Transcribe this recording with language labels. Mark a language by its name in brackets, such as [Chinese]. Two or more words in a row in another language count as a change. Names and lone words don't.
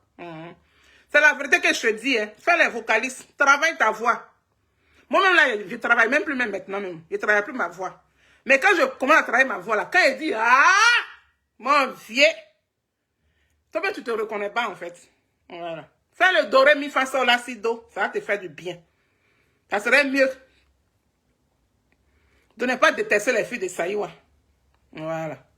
[French] C'est la vérité que je te dis. Hein. Fais les vocalistes. Travaille ta voix. Moi-même, là, je travaille même plus même maintenant. Même. Je ne travaille plus ma voix. Mais quand je commence à travailler ma voix, là, quand elle dit « Ah, mon vieux », toi-même, tu ne te reconnais pas, en fait. Voilà. Fais le do, ré, mi, fa, sol, la, si, do. Ça va te faire du bien. Ça serait mieux de ne pas détester les filles de Saïwa. Voilà.